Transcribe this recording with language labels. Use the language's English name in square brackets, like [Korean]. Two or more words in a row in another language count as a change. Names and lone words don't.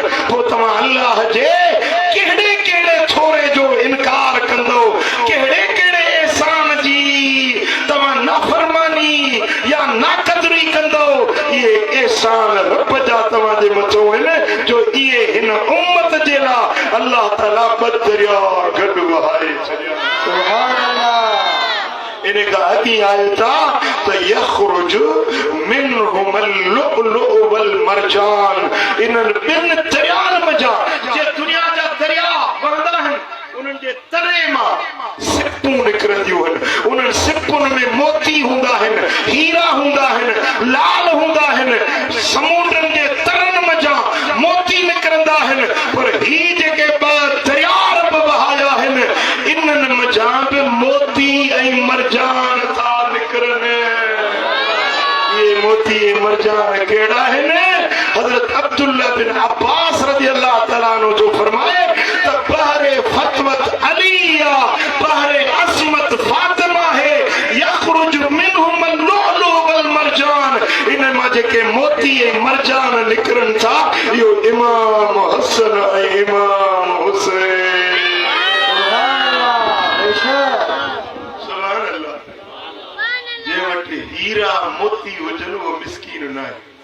[Sindhi] पोइ तव्हां अल्लाह जे कहिड़े कहिड़े थोरे जो इनकार कंदो, कहिड़े कहिड़े एहसान जी तव्हां नाफरमानी या नाक़दरी कंदो। इहे एहसान रब जा तव्हांजे मथां आहिनि जो इहे हिन उम्मत जे लाइ अल्लाह ताला ॿ दरिया गॾु वहाए छॾिया। [Arabic] سبحان الله. [Sindhi] इनका अॻी आयो था त [Arabic] يخرج منهما اللؤلؤ والمرجان. [Sindhi] इन्हनि ॿिनि दरियानि मज़ा जे दुनिया जा दरिया वहंदा आहिनि, उन्हनि जे तरे मां सिपूं निकिरंदियूं आहिनि। उन्हनि सिपुनि में मोती हूंदा आहिनि, हीरा हूंदा आहिनि, लाल हूंदा आहिनि। समुंडनि जे तरनि मज़ा मोती निकिरंदा आहिनि। पर ही जेके ॿ दरिया रब वहाया आहिनि, इन्हनि मज़ा बि मोती ऐं मरजान था निकिरनि। ये मोती ऐं मरजान कहिड़ा आहिनि? हज़रत अब्दुल्लाह बिन अब्बास [Arabic] رضي الله تعالى عنه [Sindhi] जो फरमाए त बहरे फतवत अली या बहरे असमत फातिमा है, [Arabic] يخرج منهما اللؤلؤ والمرجان. [Sindhi] इन मां जेके मोती ऐं मरजान निकिरनि था, इहो इमाम हसन ऐं इमाम हुसैन। हीरा मोती हुजनि उहो मिसकीन न आहे।